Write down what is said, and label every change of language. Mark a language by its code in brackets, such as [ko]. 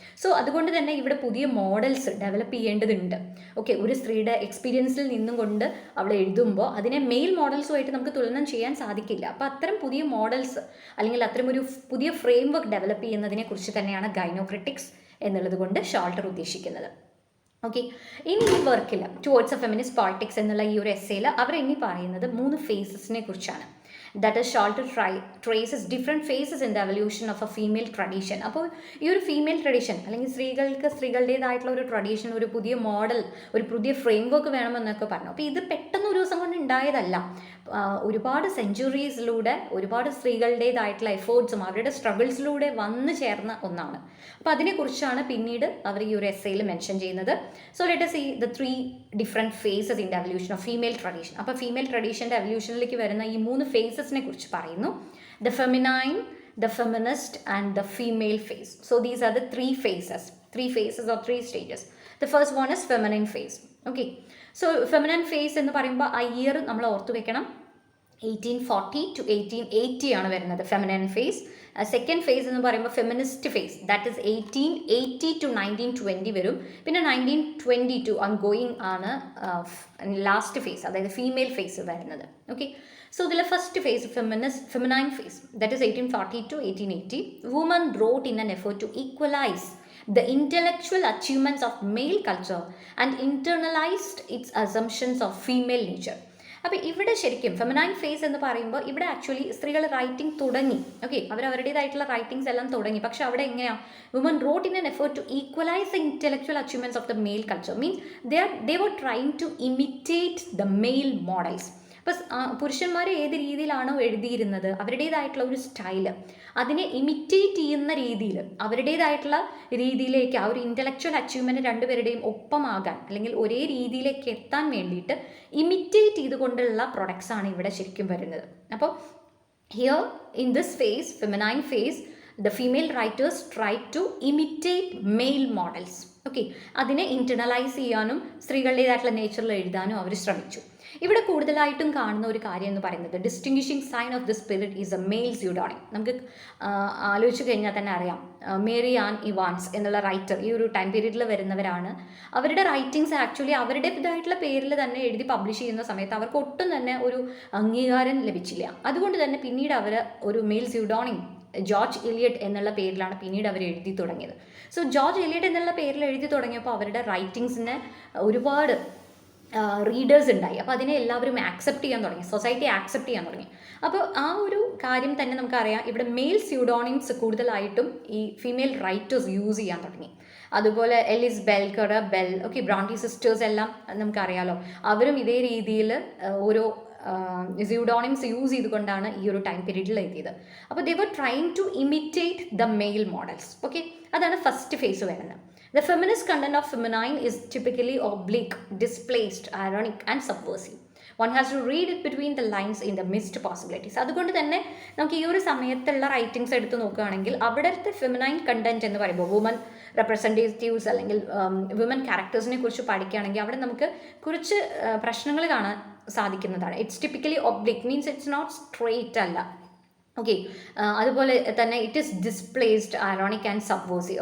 [ml] So അതുകൊണ്ട് തന്നെ ഇവിടെ പുതിയ മോഡൽസ് ഡെവലപ്പ് ചെയ്യേണ്ടതുണ്ട്. ഓക്കെ, ഒരു സ്ത്രീയുടെ എക്സ്പീരിയൻസിൽ നിന്നും കൊണ്ട് അവൾ എഴുതുമ്പോൾ അതിനെ മെയിൽ മോഡൽസുമായിട്ട് നമുക്ക് തുലനം ചെയ്യാൻ സാധിക്കില്ല. അപ്പോൾ അത്തരം പുതിയ മോഡൽസ് അല്ലെങ്കിൽ അത്തരം ഒരു പുതിയ ഫ്രെയിംവർക്ക് ഡെവലപ്പ് ചെയ്യുന്നതിനെ കുറിച്ച് തന്നെയാണ് ഗൈനോക്രിറ്റിക്സ് എന്നുള്ളത് കൊണ്ട് ഷോൾട്ടർ ഉദ്ദേശിക്കുന്നത്. ഓക്കെ, ഇനി ഈ വർക്കിൽ ടുവേർഡ്സ് എ ഫെമിനിസ്റ്റ് പോളിറ്റിക്സ് എന്നുള്ള ഈ ഒരു എസ്സേയിൽ അവർ ഇനി പറയുന്നത് 3 ഫേസസിനെ കുറിച്ചാണ്. [en] That is, Showalter traces different phases in the evolution of a female tradition. [ml] അപ്പോൾ ഈ ഒരു ഫീമെയിൽ ട്രഡീഷൻ അല്ലെങ്കിൽ സ്ത്രീകളുടേതായിട്ടുള്ള ഒരു ട്രഡീഷൻ, ഒരു പുതിയ മോഡൽ, ഒരു പുതിയ ഫ്രെയിംവർക്ക് വേണമെന്നൊക്കെ പറഞ്ഞു. അപ്പോൾ ഇത് പെട്ടെന്ന് ഒരു ദിവസം കൊണ്ട് ഉണ്ടായതല്ല. ഒരുപാട് സെഞ്ച്വറീസിലൂടെ ഒരുപാട് സ്ത്രീകളുടേതായിട്ടുള്ള എഫേർട്സും അവരുടെ സ്ട്രഗിൾസിലൂടെ വന്നു ചേർന്ന ഒന്നാണ്. അപ്പോൾ അതിനെക്കുറിച്ചാണ് പിന്നീട് അവർ ഈ ഒരു എസ്സേയിൽ മെൻഷൻ ചെയ്യുന്നത്. [en] So let us see the 3 different phases in the evolution of female tradition. [ml] അപ്പോൾ ഫീമെയിൽ ട്രഡീഷൻ്റെ എവല്യൂഷനിലേക്ക് വരുന്ന ഈ 3 ഫേസസിനെ കുറിച്ച് പറയുന്നു. [en] The feminine, the feminist and the female phase. So these are the 3 phases or 3 stages. The first one is feminine phase. Okay, so feminine phase [ml] എന്ന് പറയുമ്പോൾ ആ year നമ്മൾ ഓർത്തു വെക്കണം, 1840 to 1880 ആണ് വരുന്നത് ഫെമിനൈൻ ഫേസ്. സെക്കൻഡ് ഫേസ് എന്ന് പറയുമ്പോൾ feminist face, [en] that is [ml] 1880 to 1920 വരും. പിന്നെ 1922 ഗോയിങ് ആണ് ലാസ്റ്റ് ഫേസ്, അതായത് ഫീമെയിൽ ഫേസ് വരുന്നത്. ഓക്കെ, സോ ഇതിലെ first phase feminine face, [en] that is [ml] 1840 to 1880. [en] Woman wrote in an effort to equalize the intellectual achievements of male culture and internalized its assumptions of female nature. [ml] അപ്പോൾ ഇവിടെ ശരിക്കും feminine face എന്ന് പറയുമ്പോൾ ഇവിടെ actually സ്ത്രീകൾ writing തുടങ്ങി. Okay, അവരുടേതായിട്ടുള്ള writings എല്ലാം തുടങ്ങി. പക്ഷെ അവിടെ എങ്ങനെയാണ്, [en] Woman wrote in an effort to equalize the intellectual achievements of the male culture. Means they were trying to imitate the male models. [ml] അപ്പോൾ പുരുഷന്മാർ ഏത് രീതിയിലാണോ എഴുതിയിരുന്നത് അവരുടേതായിട്ടുള്ള ഒരു സ്റ്റൈല്, അതിനെ ഇമിറ്റേറ്റ് ചെയ്യുന്ന രീതിയിൽ അവരുടേതായിട്ടുള്ള രീതിയിലേക്ക് ആ ഒരു ഇൻ്റലക്ച്വൽ അച്ചീവ്മെൻറ്റ് രണ്ടുപേരുടെയും ഒപ്പമാകാൻ അല്ലെങ്കിൽ ഒരേ രീതിയിലേക്ക് എത്താൻ വേണ്ടിയിട്ട് ഇമിറ്റേറ്റ് ചെയ്തുകൊണ്ടുള്ള പ്രൊഡക്ട്സ് ആണ് ഇവിടെ ശരിക്കും വരുന്നത്. [en] അപ്പോൾ here in this phase, feminine phase, the female writers tried to imitate male models. [ml] Okay, അതിനെ ഇൻറ്റർണലൈസ് ചെയ്യാനും സ്ത്രീകളുടേതായിട്ടുള്ള നേച്ചറിൽ എഴുതാനും അവർ ശ്രമിച്ചു. ഇവിടെ കൂടുതലായിട്ടും കാണുന്ന ഒരു കാര്യം എന്ന് പറയുന്നത് [en] Distinguishing sign of the spirit is a male pseudonym. [ml] നമുക്ക് ആലോചിച്ച് കഴിഞ്ഞാൽ തന്നെ അറിയാം, മേരി ആൻ ഇവാൻസ് എന്നുള്ള റൈറ്റർ ഈ ഒരു ടൈം പീരീഡിൽ വരുന്നവരാണ്. അവരുടെ റൈറ്റിങ്സ് ആക്ച്വലി അവരുടേതായിട്ടുള്ള പേരിൽ തന്നെ എഴുതി പബ്ലിഷ് ചെയ്യുന്ന സമയത്ത് അവർക്ക് ഒട്ടും തന്നെ ഒരു അംഗീകാരം ലഭിച്ചില്ല. അതുകൊണ്ട് തന്നെ പിന്നീട് അവർ ഒരു മെയിൽ സ്യൂഡോണിം ജോർജ് എലിയട്ട് എന്നുള്ള പേരിലാണ് പിന്നീട് അവർ എഴുതി തുടങ്ങിയത്. സോ ജോർജ് എലിയട്ട് എന്നുള്ള പേരിൽ എഴുതി തുടങ്ങിയപ്പോൾ അവരുടെ റൈറ്റിങ്സിന് ഒരുപാട് റീഡേഴ്സ് ഉണ്ടായി. അപ്പോൾ അതിനെ എല്ലാവരും ആക്സെപ്റ്റ് ചെയ്യാൻ തുടങ്ങി, സൊസൈറ്റി ആക്സെപ്റ്റ് ചെയ്യാൻ തുടങ്ങി. അപ്പോൾ ആ ഒരു കാര്യം തന്നെ നമുക്കറിയാം, ഇവിടെ മെയിൽ സ്യൂഡോണിംസ് കൂടുതലായിട്ടും ഈ ഫീമെയിൽ റൈറ്റേഴ്സ് യൂസ് ചെയ്യാൻ തുടങ്ങി. അതുപോലെ Ellis bell, okay, Brontë sisters എല്ലാം നമുക്കറിയാലോ, അവരും ഇതേ രീതിയിൽ ഓരോ സ്യൂഡോണിംസ് യൂസ് ചെയ്തുകൊണ്ടാണ് ഈ ഒരു ടൈം പീരീഡിൽ എത്തിയത്. [en] അപ്പോൾ they were trying to imitate the male models. [ml] Okay, അതാണ് ഫസ്റ്റ് ഫേസ് വരുന്നത്. [en] The feminist content of feminine is typically oblique, displaced, ironic and subversive. One has to read it between the lines in the missed possibilities. [ml] അതുകൊണ്ട് തന്നെ നമുക്ക് ഈ ഒരു സമയത്തുള്ള writings എടുത്ത് നോക്കുകയാണെങ്കിൽ അവിടുത്തെ ഫെമിനൈൻ കണ്ടന്റ് എന്ന് പറയുമ്പോൾ വുമൻ റെപ്രസെൻറ്റേറ്റീവ്സ് അല്ലെങ്കിൽ വുമൻ ക്യാരക്ടേഴ്സിനെ കുറിച്ച് പഠിക്കുകയാണെങ്കിൽ അവിടെ നമുക്ക് കുറച്ച് പ്രശ്നങ്ങൾ കാണാൻ സാധിക്കുന്നതാണ്. [en] It's typically oblique, means it's not straight അല്ല. Okay, [ml] അതുപോലെ തന്നെ [en] It is displaced, ironic and subversive.